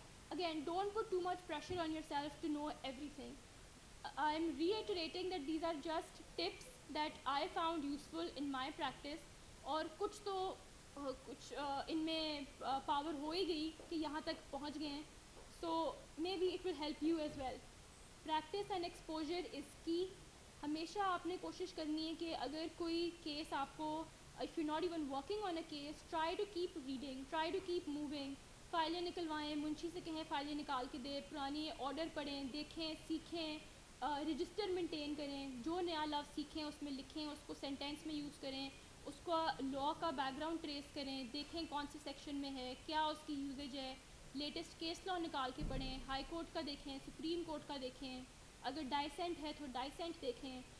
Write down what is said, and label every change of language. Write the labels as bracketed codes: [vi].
[en] Again don't put too much pressure on yourself to know everything. I am reiterating that these are just tips that I found useful in my practice, [ur] اور کچھ تو کچھ ان میں power ہو ہی گئی کہ یہاں تک پہنچ گئے ہیں. [en] So maybe it will help you as well. Practice and exposure is key. [ur] ہمیشہ آپ نے کوشش کرنی ہے کہ اگر کوئی کیس آپ کو, [en] if you're not even working on a case, try to keep reading, try to keep moving. [ur] فائلیں نکلوائیں, منشی سے کہیں فائلیں نکال کے دے, پرانی آرڈر پڑھیں, دیکھیں, سیکھیں, رجسٹر مینٹین کریں, جو نیا لفظ سیکھیں اس میں لکھیں, اس کو سینٹینس میں یوز کریں, اس کو لاء کا بیک گراؤنڈ ٹریس کریں, دیکھیں کون سی سیکشن میں ہے, کیا اس کی یوزیج ہے, لیٹسٹ کیس لاء نکال کے پڑھیں, ہائی کورٹ کا دیکھیں, سپریم کورٹ کا دیکھیں, اگر ڈائسینٹ ہے تو ڈائسینٹ دیکھیں.